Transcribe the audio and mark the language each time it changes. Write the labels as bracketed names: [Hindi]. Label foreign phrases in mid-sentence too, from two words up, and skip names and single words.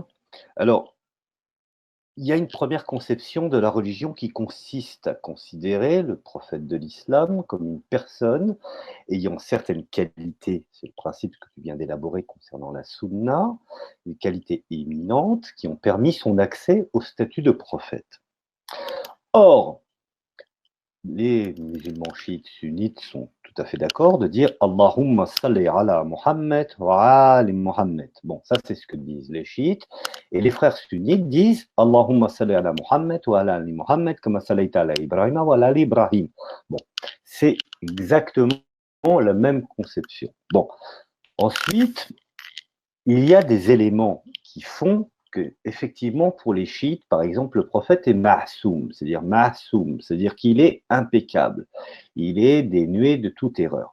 [French] Alors, il y a une première conception de la religion qui consiste à considérer le prophète de l'islam comme une personne ayant certaines qualités, c'est le principe que tu viens d'élaborer concernant la sunna, des qualités éminentes qui ont permis son accès au statut de prophète. Or, les musulmans chiites sunnites sont tout à fait d'accord de dire [Arabic] اللهم صل على محمد وآل محمد. [French] Bon, ça c'est ce que disent les chiites. Et les frères sunnites disent [Arabic] اللهم صل على محمد وعلى آل محمد كما صليت على إبراهيم وعلى آل إبراهيم. [French] Bon, c'est exactement la même conception. Bon, ensuite, il y a des éléments qui font que, effectivement, pour les chiites, par exemple, le prophète est ma'soum, c'est-à-dire qu'il est impeccable, il est dénué de toute erreur.